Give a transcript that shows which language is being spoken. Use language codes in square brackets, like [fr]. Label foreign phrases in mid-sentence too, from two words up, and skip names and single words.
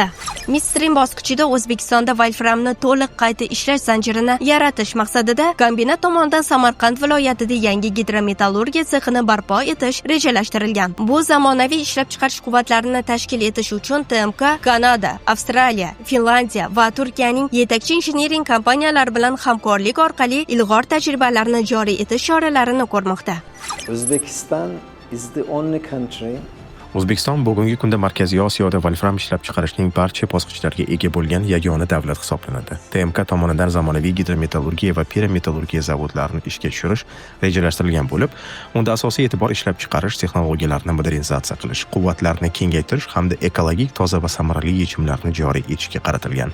[uz] Midstream bosqichida O'zbekistonda volframni to'liq qayta ishlash zanjirini yaratish maqsadida kombinat tomonidan Samarqand viloyatida yangi gidrometallurgiya sexini barpo etish rejalashtirilgan. Bu zamonaviy ishlab chiqarish quvvatlarini tashkil etish uchun TMK Kanada, Avstraliya, Finlandiya va Turkiyaning yetakchi injiniring kompaniyalari bilan hamkorlik orqali ilg'or tajribalarni joriy etish choralarini ko'rmoqda. [en] Uzbekistan is the only country [uz] O'zbekiston bugungi kunda Markaziy Osiyoda volfram ishlab chiqarishning barcha bosqichlariga ega bo'lgan yagona davlat hisoblanadi. TMK tomonidan zamonaviy gidrometallurgiya va pirometallurgiya zavodlarini ishga tushirish rejalashtirilgan bo'lib, unda asosiy e'tibor ishlab chiqarish texnologiyalarini modernizatsiya qilish, quvvatlarni kengaytirish hamda ekologik toza va samarali yechimlarni joriy etishga qaratilgan.